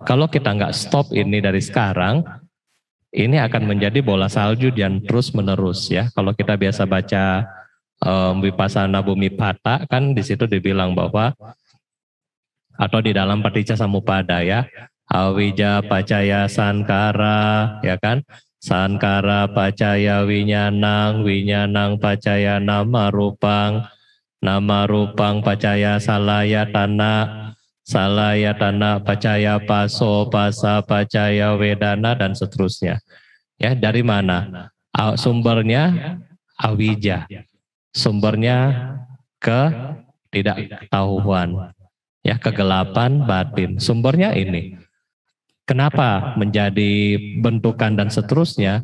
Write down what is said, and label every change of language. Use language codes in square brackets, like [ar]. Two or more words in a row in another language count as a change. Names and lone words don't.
[id] Kalau kita nggak stop ini dari sekarang, ini akan menjadi bola salju dan terus menerus ya. Kalau kita biasa baca Vipassana Bhumipata, kan di situ dibilang bahwa atau di dalam Paticca Samuppada ya, [pi] awija pacaya sankara, [id] ya kan? [pi] Sankara pacaya winyanang, winyanang pacaya nama rupang pacaya salayatana, salayatana pacaya paso, pasa pacaya wedana, [id] dan seterusnya. Ya, dari mana? Sumbernya awija. Sumbernya ketidaktahuan. Ya, kegelapan batin. Sumbernya ini. Kenapa menjadi bentukan dan seterusnya?